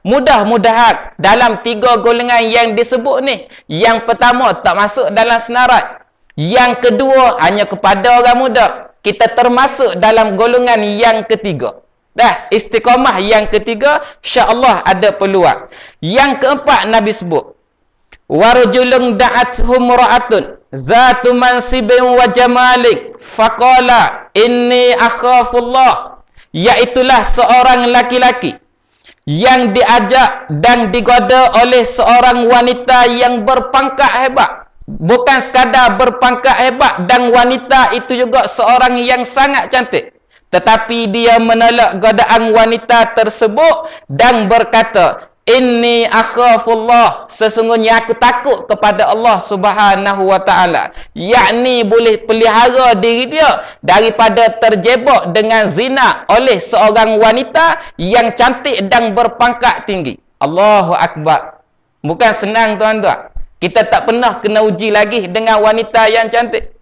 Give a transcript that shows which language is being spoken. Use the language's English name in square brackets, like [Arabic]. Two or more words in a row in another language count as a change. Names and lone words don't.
[Malay] Mudah-mudahan dalam tiga golongan yang disebut ni, yang pertama tak masuk dalam senarai, yang kedua hanya kepada orang muda, kita termasuk dalam golongan yang ketiga. Istiqamah yang ketiga, [Arabic] إن شاء الله [Malay] ada peluang. Yang keempat Nabi sebut, [Arabic] ورجل دعته امرأة ذات منصب وجمال فقال إني أخاف الله. [Malay] Iaitulah seorang laki-laki yang diajak dan digoda oleh seorang wanita yang berpangkat hebat. Bukan sekadar berpangkat hebat, dan wanita itu juga seorang yang sangat cantik. Tetapi dia menolak godaan wanita tersebut dan berkata, [Arabic] إني أخاف الله, [Malay] sesungguhnya aku takut kepada Allah [Arabic] سبحانه وتعالى. [Malay] Yakni boleh pelihara diri dia daripada terjebak dengan zina oleh seorang wanita yang cantik dan berpangkat tinggi. [Arabic] الله أكبر. [Malay] Bukan senang tuan-tuan. Kita tak pernah kena uji lagi dengan wanita yang cantik.